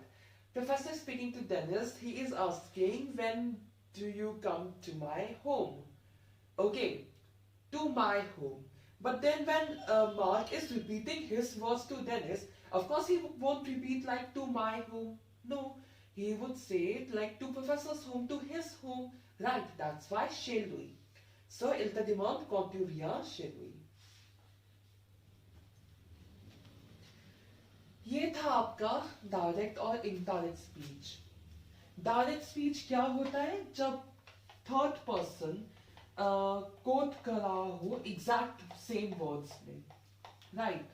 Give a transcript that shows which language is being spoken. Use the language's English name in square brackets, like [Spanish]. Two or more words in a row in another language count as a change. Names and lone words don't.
[English] Professor is speaking to Dennis, he is asking, when do you come to my home? Okay, to my home. But then when Mark is repeating his words to Dennis, of course he won't repeat like to my home. No, he would say it like to Professor's home, to his home. Right, that's why [French] chez lui. So, il te demande quand tu viens chez lui. [Hindi] ये था आपका डायरेक्ट और [English] indirect speech. direct speech [Hindi] क्या होता है? जब [English] third person quote [Hindi] कर रहा हो [English] exact same words [Hindi] में, राइट?